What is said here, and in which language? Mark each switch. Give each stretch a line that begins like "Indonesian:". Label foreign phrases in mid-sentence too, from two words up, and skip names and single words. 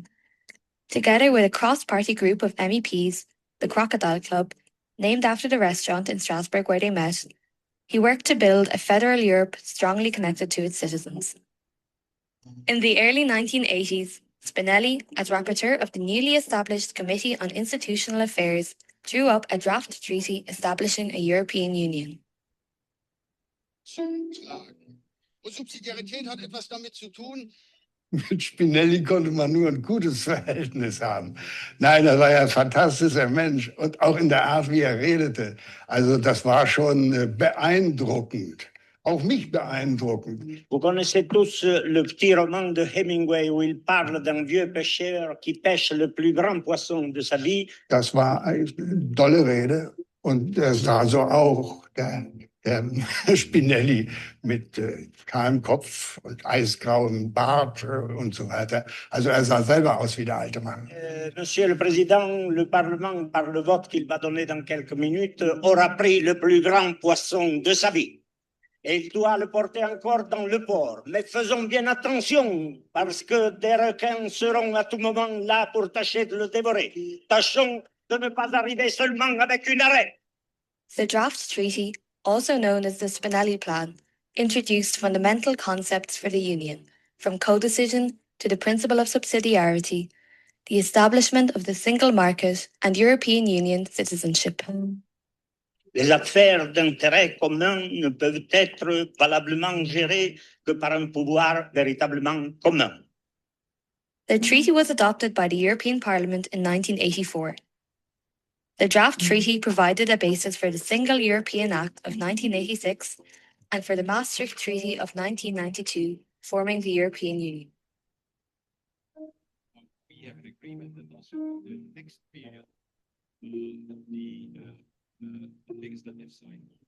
English: Together with a cross-party group of MEPs, the Crocodile Club, named after the restaurant in Strasbourg where they met, he worked to build a federal Europe strongly connected to its citizens. In the early 1980s, Spinelli, as rapporteur of the newly established Committee on Institutional Affairs, drew up a draft treaty establishing a European Union.
German: Und Subsidiarität hat etwas damit zu tun. Mit Spinelli konnte man nur ein gutes Verhältnis haben. Nein, er war ja ein fantastischer Mensch und auch in der Art, wie er redete. Also das war schon beeindruckend. Auch mich beeindruckend.
French: Vous connaissez tous le petit roman de Hemingway où il parle d'un vieux pêcheur qui pêche le plus grand poisson de sa vie.
German: Das war eine tolle Rede und er sah so auch, der Spinelli mit kahlem Kopf und eisgrauem Bart und so weiter. Also er sah selber aus wie der alte Mann.
French: Monsieur le Président, le Parlement, par le vote qu'il va donner dans quelques minutes, aura pris le plus grand poisson de sa vie. Et il doit le porter encore dans le port. Mais faisons bien attention, parce que des requins seront à tout moment là pour tâcher de le dévorer. Tâchons de ne pas arriver seulement avec une arête.
English: The draft treaty, also known as the Spinelli Plan, introduced fundamental concepts for the Union, from codecision to the principle of subsidiarity, the establishment of the single market and European Union citizenship.
French: Les affaires d'intérêt commun ne peuvent être valablement gérées que par un pouvoir véritablement commun.
English: The treaty was adopted by the European Parliament in 1984. The draft treaty provided a basis for the Single European Act of 1986 and for the Maastricht Treaty of 1992, forming the European Union. We have an agreement that also the next period, the legislative side.